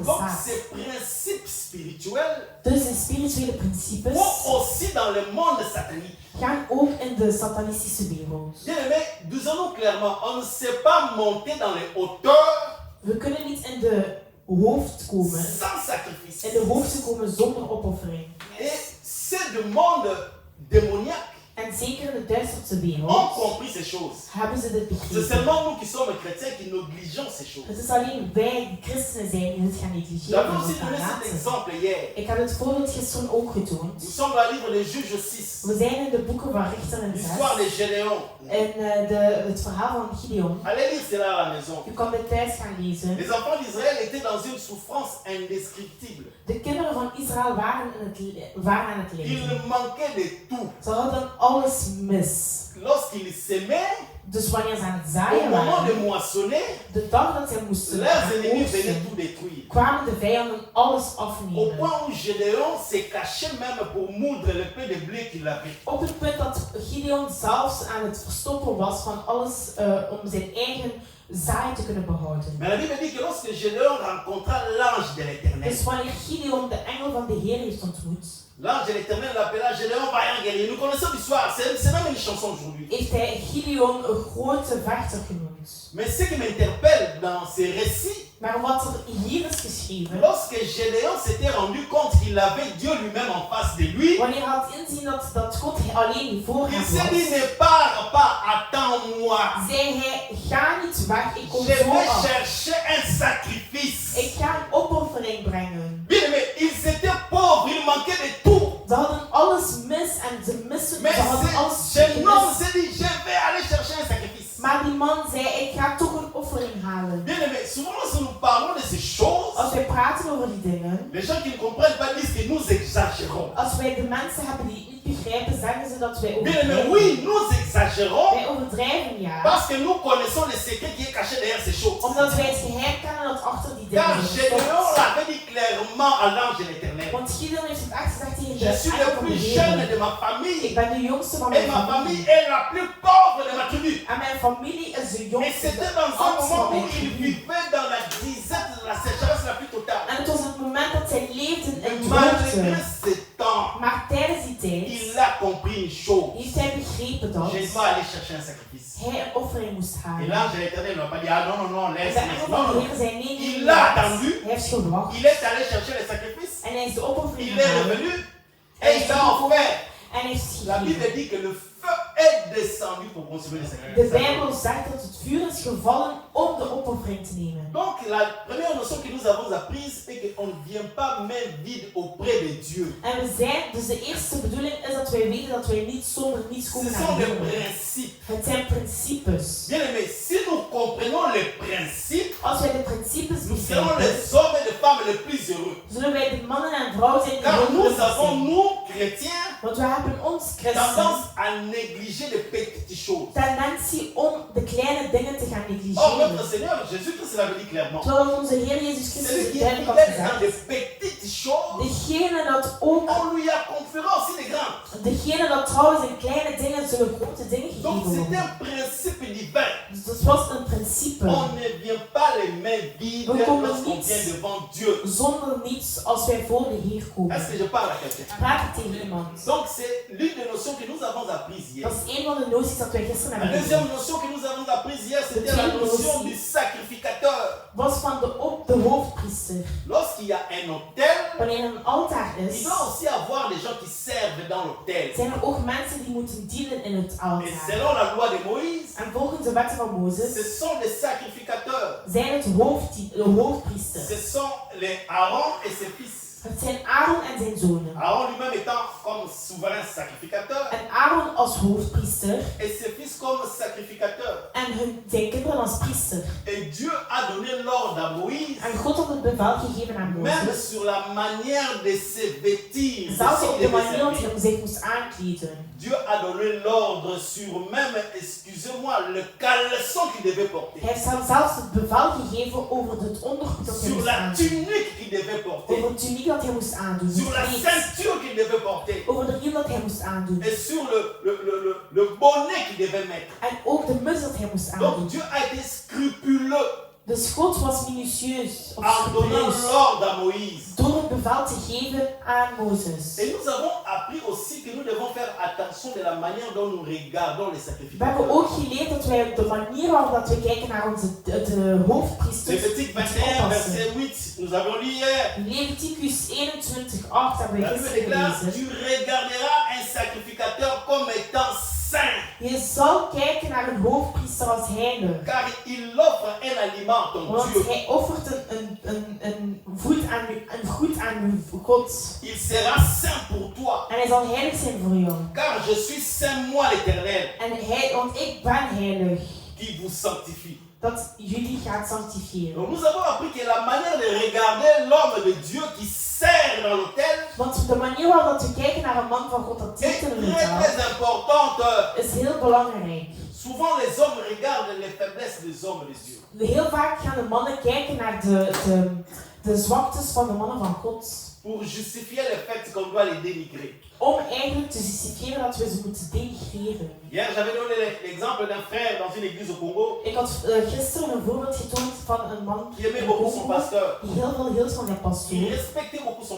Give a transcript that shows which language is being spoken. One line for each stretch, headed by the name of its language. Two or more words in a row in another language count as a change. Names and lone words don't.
French: Donc
Dutch: staat.
French: ces principes spirituels
Dutch: Dus de spirituele principes
French: vont aussi dans le monde satanique.
Dutch: gaan ook in de satanistische wereld.
French: Bien aimé, disons-nous clairement, on ne sait pas monter dans les hauteurs
Dutch: We kunnen niet in de hoofd komen,
French: sans sacrifice.
Dutch: in de hoogte komen zonder opoffering.
French: Et ceux du monde démoniaque
Dutch: En zeker in de duisterste
French: ont
Dutch: wereld
French: compris ces choses.
Dutch: hebben ze dit
French: C'est
Dutch: begrepen.
French: seulement nous qui sommes chrétiens qui négligeons ces choses.
Dutch: Het is alleen wij die christenen zijn die het gaan negligeren
French: J'avais
Dutch: en
French: aussi
Dutch: het gaan
French: donné cet
Dutch: laten.
French: exemple hier.
Dutch: Ik heb het voorbeeld gisteren ook getoond.
French: Nous sommes dans le livre de Juges 6,
Dutch: We zijn in de boeken van Richter en
French: l'histoire de
Dutch: 6
French: Gédéon.
Dutch: en het verhaal van Gideon.
French: Allez lire cela à la maison.
Dutch: U kan dit thuis gaan lezen.
French: Les enfants d'Israël étaient dans une souffrance indescriptible.
Dutch: De kinderen van Israël waren aan het lijden.
French: Ils manquaient de tout.
Dutch: Ze hadden alles mis.
French: Lorsqu'ils s'aimaient,
Dutch: Dus wanneer ze aan het
French: au
Dutch: zaaien
French: moment de
Dutch: waren,
French: moissonner,
Dutch: de dag dat zij moesten
French: leurs
Dutch: gaan
French: ennemis venaient
Dutch: oogsten,
French: tout détruire.
Dutch: kwamen de vijanden alles
French: Au
Dutch: afnemen.
French: point où Gédéon s'est caché même pour moudre le peu de blé qu'il avait.
Dutch: Op het punt dat Gideon zelfs aan het verstoppen was van alles om zijn eigen zaai te kunnen behouden.
French: Mais la Bible dit que lorsque Gédéon rencontra l'ange de l'Éternel,
Dutch: Dus wanneer Gideon de engel van de Heer heeft ontmoet,
French: l'ange de l'Éternel l'appela Gédéon vaillant guerrier. Nous connaissons l'histoire, c'est même une chanson aujourd'hui.
Dutch: heeft hij Gideon een grote vechter genoemd.
French: Mais ce qui m'interpelle dans ces récits,
Dutch: Maar wat er hier is geschreven,
French: lorsque Gédéon s'était rendu compte qu'il avait Dieu lui-même en face de lui,
Dutch: wanneer hij had inzien dat God alleen voor
French: il
Dutch: hem
French: s'est dit,
Dutch: was,
French: ne pars pas, attends-moi.
Dutch: zei hij, ga niet weg, ik kom
French: Je
Dutch: zo
French: vais
Dutch: af.
French: chercher un sacrifice.
Dutch: Ik ga een opoffering brengen.
French: Bien aimé, ils étaient pauvres, ils manquaient de tout.
Dutch: Ze hadden alles mis en ze missen,
French: Mais
Dutch: ze hadden alles
French: ce jeune homme
Dutch: gemist.
French: s'est dit, je vais aller chercher un sacrifice.
Dutch: Maar die man zei, ik ga toch een offering halen.
French: Bien aimé, souvent lorsque nous parlons de ces choses,
Dutch: Als wij praten over die dingen,
French: les gens qui ne comprennent pas disent que nous exagérons.
Dutch: als wij de mensen hebben die het niet begrijpen, zeggen ze dat wij
French: Bien aimé,
Dutch: overdrijven.
French: oui, nous exagérons
Dutch: Wij overdrijven, ja.
French: parce que nous connaissons le secret qui est caché derrière ces choses.
Dutch: Omdat wij het geheim kennen dat achter die
French: Car
Dutch: dingen
French: Gédéon
Dutch: zit.
French: l'avait dit clairement à l'ange de l'Éternel.
Dutch: Want Gideon heeft het echt gezegd tegen
French: Je suis
Dutch: de
French: le
Dutch: engel van de
French: plus jeune
Dutch: Heer.
French: de ma
Dutch: Ik
French: famille
Dutch: ben de jongste van
French: et
Dutch: mijn
French: ma famille
Dutch: familie.
French: est la plus pauvre de ma tribu.
Dutch: En mijn familie is de
French: Et
Dutch: jongste.
French: c'était
Dutch: De
French: dans un
Dutch: oudste
French: moment
Dutch: van
French: où
Dutch: mijn
French: il
Dutch: tribu.
French: vivait dans la disette de la sécheresse la plus totale.
Dutch: En het was het moment dat zij leefden in
French: Et malgré
Dutch: droogte.
French: ce temps,
Dutch: Maar tijdens die tijd
French: il a compris une chose.
Dutch: heeft hij begrepen dat
French: Je dois aller chercher un sacrifice.
Dutch: hij een offering moest
French: Et
Dutch: halen.
French: l'ange de l'Éternel ne va pas dire, ah non, non, non,
Dutch: En
French: laisse,
Dutch: de
French: laisse.
Dutch: engel
French: Non,
Dutch: van de
French: non.
Dutch: Heer zei nee, nee,
French: Il
Dutch: nee,
French: l'a
Dutch: laat.
French: attendu.
Dutch: Hij heeft gewacht.
French: Il est allé chercher le sacrifice.
Dutch: En hij is de offering
French: Il est
Dutch: halen.
French: revenu et il a offert.
Dutch: En hij heeft
French: La Bible
Dutch: gegeven.
French: dit que le feu est descendu pour consommer le
Dutch: De
French: sacrifice.
Dutch: Bijbel zegt dat het vuur is gevallen om de opoffering te nemen.
French: Donc la première notion que nous avons apprise est qu'on ne vient pas main vide auprès de Dieu.
Dutch: En we zijn, dus de eerste bedoeling is dat wij weten dat wij niet zonder niets
French: Ce
Dutch: komen
French: sont
Dutch: naar
French: des
Dutch: de Heer.
French: principes.
Dutch: Het zijn principes.
French: Bien aimé, si nous comprenons les principes,
Dutch: Als wij de principes
French: nous serons
Dutch: begrijpen,
French: les hommes et les femmes les plus heureux.
Dutch: zullen wij de mannen en vrouwen zijn die
French: Car
Dutch: heel
French: nous
Dutch: gelukkig
French: avons,
Dutch: zijn.
French: nous, chrétiens,
Dutch: Want we hebben ons christen
French: tendance à négliger les petites choses.
Dutch: tendentie om de kleine dingen te gaan
French: Or, notre
Dutch: negligeren.
French: Seigneur Jésus-Christ l'avait dit clairement.
Dutch: Terwijl onze Heer Jezus
French: Celui
Dutch: Christus
French: qui est
Dutch: duidelijk had
French: fidèle dans
Dutch: gezegd,
French: les petites choses,
Dutch: degene dat ook,
French: on lui a conféré aussi les grandes.
Dutch: degene dat trouwens in kleine dingen zullen grote dingen
French: Donc
Dutch: gegeven
French: c'est
Dutch: worden.
French: un principe divin.
Dutch: Dus dat was een principe.
French: On ne vient pas les mains vides
Dutch: We komen
French: lorsqu'on
Dutch: niet
French: vient devant Dieu.
Dutch: zonder niets als wij voor de Heer komen.
French: Est-ce que je parle à quelqu'un?
Dutch: Praat ik tegen iemand.
French: Donc c'est l'une des notions que nous avons apprises hier.
Dutch: Dat is een van de noties dat wij gisteren
French: La
Dutch: hebben
French: deuxième
Dutch: geleerd.
French: notion que nous avons apprise hier, c'était la
Dutch: deuxième
French: notion
Dutch: notion.
French: du sacrificateur.
Dutch: Was van de hoofdpriester.
French: Lorsqu'il y a un autel,
Dutch: Wanneer er een altaar
French: il
Dutch: is,
French: doit aussi avoir des gens qui servent dans l'autel.
Dutch: zijn er ook mensen die moeten dienen in het
French: Et
Dutch: altaar.
French: selon la loi de Moïse,
Dutch: En volgens de wetten van
French: ce
Dutch: Mozes
French: sont des sacrificateurs.
Dutch: zijn het de hoofdpriesters.
French: Ce sont les Aaron et ses fils.
Dutch: Het zijn Aaron en zijn zonen.
French: Aaron lui-même étant comme souverain sacrificateur
Dutch: En Aaron als hoofdpriester
French: et ses fils comme sacrificateurs.
Dutch: en zijn kinderen als priester.
French: Et Dieu a donné l'ordre à Moïse,
Dutch: En God had het bevel gegeven aan
French: même
Dutch: Mozes.
French: sur la manière de se vêtir, de
Dutch: Zelfs
French: ce
Dutch: op
French: qu'il
Dutch: de
French: devait
Dutch: manier waarop
French: servir.
Dutch: hij zich moest aankleden.
French: Dieu a donné l'ordre sur même, excusez-moi, le caleçon qu'il devait porter,
Dutch: Hij heeft zelfs het bevel gegeven over het ondergoed dat hij
French: sur
Dutch: moest
French: la
Dutch: aandoen.
French: tunique qu'il devait porter,
Dutch: Over het tuniek dat hij moest aandoen.
French: sur la
Dutch: Het kleed.
French: ceinture qu'il devait porter
Dutch: Over de riem dat hij moest aandoen.
French: et sur le bonnet qu'il devait mettre.
Dutch: En ook de muts dat hij moest aandoen.
French: Donc Dieu a été scrupuleux
Dutch: Dus God was minutieus of
French: en donnant
Dutch: scrupuleus
French: l'ordre à Moïse.
Dutch: door het bevel te geven aan Mozes.
French: Et nous avons appris aussi que nous devons faire attention de la manière dont nous regardons les
Dutch: We hebben
French: sacrificateurs.
Dutch: ook geleerd dat wij op de manier waarop dat we kijken naar de hoofdpriesters
French: Lévitique
Dutch: moeten
French: 21,
Dutch: oppassen.
French: verset 8, nous avons lu hier.
Dutch: Leviticus 21:8 hebben we
French: La Bible
Dutch: gisteren
French: déclare,
Dutch: gelezen.
French: tu regarderas un sacrificateur comme étant saint,
Dutch: Je zal kijken naar een hoofdpriester als heilig.
French: car il offre un aliment à ton
Dutch: Want
French: Dieu.
Dutch: hij offert een goed aan uw God.
French: Il sera saint pour toi,
Dutch: En hij zal heilig zijn voor jou.
French: car je suis saint, moi l'Éternel,
Dutch: Want ik ben heilig.
French: qui vous sanctifie.
Dutch: Dat jullie gaat sanctifieren.
French: Donc nous avons appris que la manière de regarder l'homme de Dieu qui sert dans l'autel
Dutch: Want de manier waarop we kijken naar een man van God dat
French: est
Dutch: dient in een
French: très
Dutch: taal
French: très importante.
Dutch: is heel belangrijk.
French: Souvent les hommes regardent les faiblesses des hommes des dieux.
Dutch: Heel vaak gaan de mannen kijken naar de zwaktes van de mannen van God.
French: Pour justifier le fait qu'on doit les dénigrer.
Dutch: Om eigenlijk te justifieren dat we ze moeten denigreren.
French: Hier, j'avais donné l'exemple d'un frère dans une église au Congo
Dutch: Ik had gisteren een voorbeeld getoond van een man
French: qui aimait beaucoup son pasteur.
Dutch: die heel veel hield van zijn
French: Il
Dutch: pastoor.
French: respectait beaucoup son